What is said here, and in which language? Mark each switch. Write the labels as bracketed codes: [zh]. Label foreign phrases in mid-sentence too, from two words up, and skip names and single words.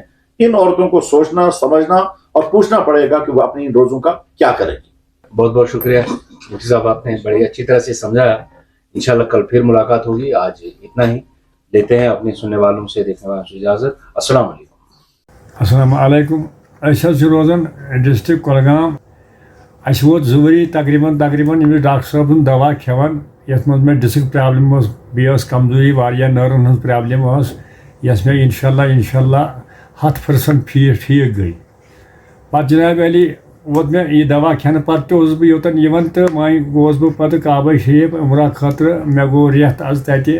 [ur] ان عورتوں کو سوچنا، سمجھنا اور پوچھنا پڑے گا کہ وہ اپنی ان روزوں کا کیا کریں گی. بہت بہت شکریہ مفتی صاحب، آپ نے بڑی اچھی طرح سے سمجھایا. انشاءاللہ کل پھر ملاقات ہوگی. آج اتنا ہی. لیتے ہیں اپنے سننے والوں سے، دیکھنے والوں سے اجازت. [ar] السلام علیکم. السلام علیکم [ks] روزان ڈسٹرک کۄلگام اَسہِ ووت 2 ؤری تقریباً ییٚمِس ڈاکٹر صٲب سُنٛد دوا کھٮ۪وان یَتھ منٛز مےٚ [en] disk problem [ks] ٲس بیٚیہِ ٲس کمزوری واریاہ نٔروَن ہٕنٛز پرٛابلِم ٲس یۄس مےٚ اِنشاءاللہ 100% ٹھیٖک گٔے پَتہٕ جناب علی ووت مےٚ یہِ دوا کھٮ۪نہٕ پَتہٕ تہِ اوسُس بہٕ یوٚتَن یِوان تہٕ وۄنۍ گوس بہٕ پَتہٕ کعبہ شریٖف عمرہ خٲطرٕ مےٚ گوٚو رٮ۪تھ آز تَتہِ